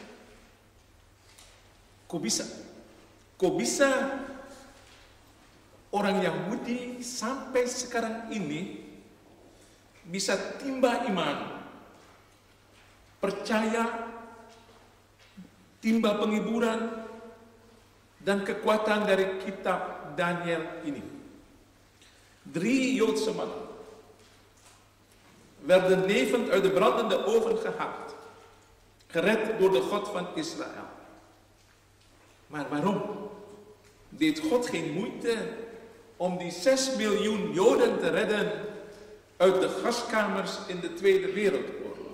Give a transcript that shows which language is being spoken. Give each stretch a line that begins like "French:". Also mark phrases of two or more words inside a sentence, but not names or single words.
Indonesian: Kok bisa orang Yahudi sampai sekarang ini bisa timba iman, percaya, timba penghiburan, dan kekuatan dari kitab Daniel ini.
Dutch: 3 Joodse mannen werden levend uit de brandende oven gehaald, gered door de God van Israël. Maar waarom deed God geen moeite om die 6 miljoen Joden te redden uit de gaskamers in de Tweede Wereldoorlog?